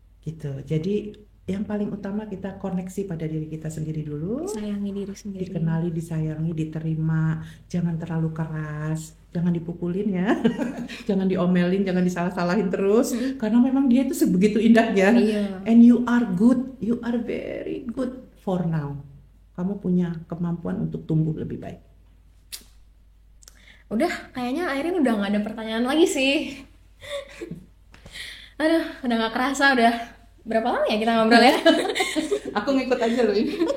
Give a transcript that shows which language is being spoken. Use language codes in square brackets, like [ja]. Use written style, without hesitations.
[id] Gitu. Jadi yang paling utama kita koneksi pada diri kita sendiri dulu. Sayangi diri sendiri. Dikenali, disayangi, diterima. Jangan terlalu keras, jangan dipukulin ya. Jangan diomelin, jangan disalah-salahin terus. Karena memang dia itu sebegitu indahnya. Iya. [en] And you are good, you are very good for now. [id] Kamu punya kemampuan untuk tumbuh lebih baik. Udah, kayaknya Airin udah nggak ada pertanyaan lagi sih. Aduh, udah nggak kerasa udah. Berapa lama ya kita ngobrol ya? Aku ngikut aja loh ini.